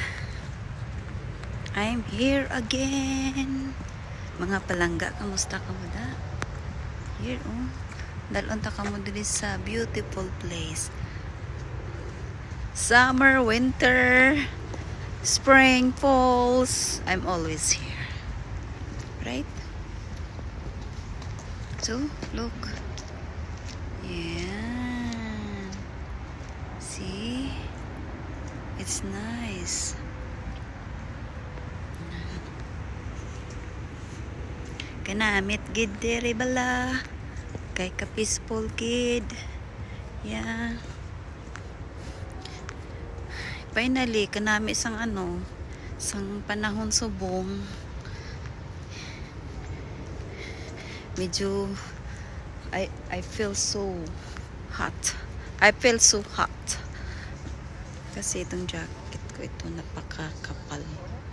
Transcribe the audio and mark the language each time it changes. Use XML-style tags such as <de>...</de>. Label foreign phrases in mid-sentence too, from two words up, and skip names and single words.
<en>I'm here again.</en> <hil>Mga palangga, kamusta ka mo da? Here, oh. Dalunta ka mo dili sa</hil> <en>beautiful place. Summer, winter, spring, falls. I'm always here. Right? So, look. Yeah. See? It's nice.</en> <hil>Kanamit gid dere bala. Kay ka peaceful gid.</hil> <en>Yeah. Finally,</en> <hil>kanami sang sang panahon subong.</hil> <en>Medyo I feel so hot. I feel so hot.</en> <tl>Kasi itong jacket ko ito napakakapal.</tl>